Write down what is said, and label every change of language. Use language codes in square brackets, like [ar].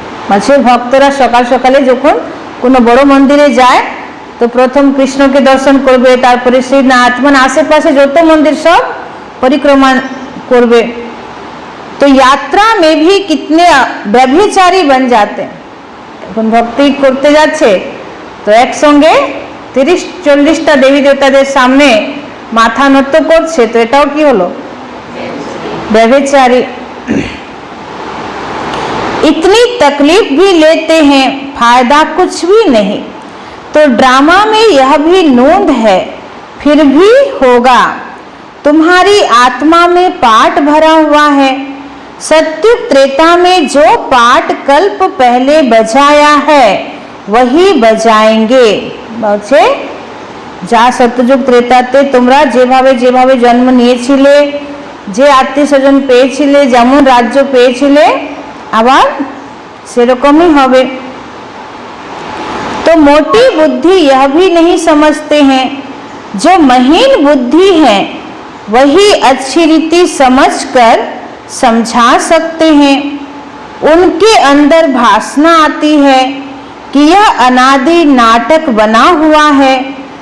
[bn] माछेर भक्तरा सकाल सकाले যখন কোনো বড় মন্দিরে যায় तो प्रथम कृष्ण के दर्शन करबे, तारपरे श्रीनाथ मान आशेपाशे যত मंदिर सब परिक्रमा करबे। [hi] तो यात्रा में भी कितने व्यभिचारी बन जाते हैं। [bn] এখন ভক্তি করতে যাচ্ছে তো একসঙ্গে 30-40টা দেবী দেবতাদের সামনে মাথা নত করছে, তো এটাও কি হলো, व्यभिचारी। [hi] इतनी तकलीफ भी लेते हैं, फायदा कुछ भी नहीं। तो ड्रामा में यह भी नोंद है, फिर भी होगा। तुम्हारी आत्मा में पाठ भरा हुआ है। सत्युग त्रेता में जो पाठ कल्प पहले बजाया है वही बजाएंगे। [bn] বলছে যা সত্যযুগ ত্রেতাতে তোমরা যেভাবে যেভাবে জন্ম নিয়েছিলে, যে আত্মীয় স্বজন পেয়েছিলে, যেমন রাজ্য পেয়েছিলে, আবার সেরকমই হবে। [hi] तो मोटी बुद्धि यह भी नहीं समझते हैं, जो महीन बुद्धि है वही अच्छी रीति समझकर समझा सकते हैं। उनके अंदर भासना आती है कि यह अनादि नाटक बना हुआ है।